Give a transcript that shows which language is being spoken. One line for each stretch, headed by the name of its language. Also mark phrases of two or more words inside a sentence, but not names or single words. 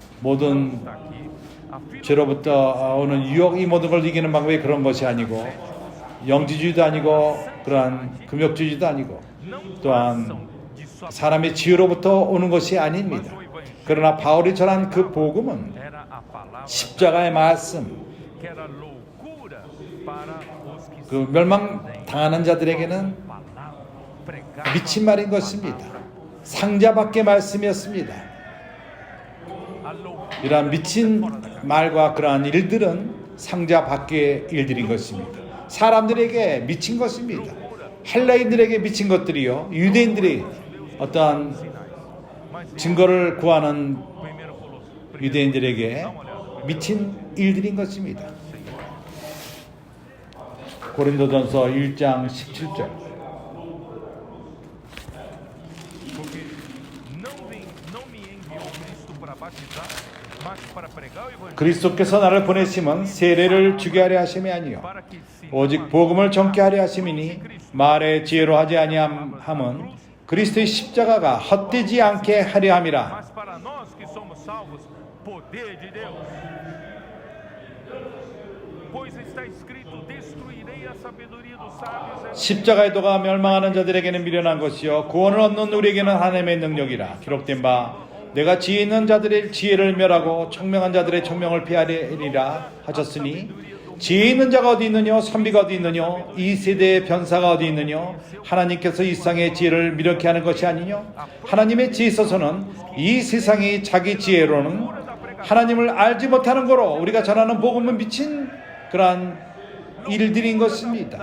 Korean: 그러한 모든 죄로부터 오는 유혹, 이 모든 걸 이기는 방법이 그런 것이 아니고 영지주의도 아니고 그러한 금욕주의도 아니고 또한 사람의 지혜로부터 오는 것이 아닙니다. 그러나 바울이 전한 그 복음은
Portuguese: era a palavra
Korean: 십자가의 말씀,
Portuguese: que era loucura para os que
Korean: 그 멸망당하는 자들에게는
Portuguese: pregavam
Korean: 미친 말인 것입니다. 상자 밖의 말씀이었습니다.
Portuguese: a loucura.
Korean: 이러한 미친 말과 그러한 일들은 상자 밖의 일들인 것입니다. 사람들에게 미친 것입니다. 헬라인들에게 미친 것들이요, 유대인들이 어떠한 증거를 구하는 유대인들에게 미친 일들인 것입니다. 고린도전서 1장 17절.
Portuguese: Porque não me enviou Cristo para batizar, mas para pregar o evangelho,
Korean: 그리스도께서 나를 보내심은 세례를 주게 하려 하심이 아니요
Portuguese: para que se
Korean: 오직 복음을 전케 하려 하심이니 말의 지혜로 하지 아니함은 그리스도의 십자가가 헛되지 않게 하려 함이라.
Portuguese: mas para nós que somos salvos, poder de Deus. Pois está escrito: destruirei a sabedoria dos sábios.
Korean: 십자가의 도가 멸망하는 자들에게는 미련한 것이요 구원을 얻는 우리에게는 하나님의 능력이라. 기록된 바 내가 지혜 있는 자들의 지혜를 멸하고 청명한 자들의 청명을 피하리라 하셨으니 지혜 있는 자가 어디 있느뇨 선비가 어디 있느뇨 이 세대의 변사가 어디 있느뇨 하나님께서 이 세상의 지혜를 미력케 하는 것이 아니뇨 하나님의 지혜 있어서는 이 세상이 자기 지혜로는 하나님을 알지 못하는 거로 우리가 전하는 복음은 미친 그러한 일들인 것입니다.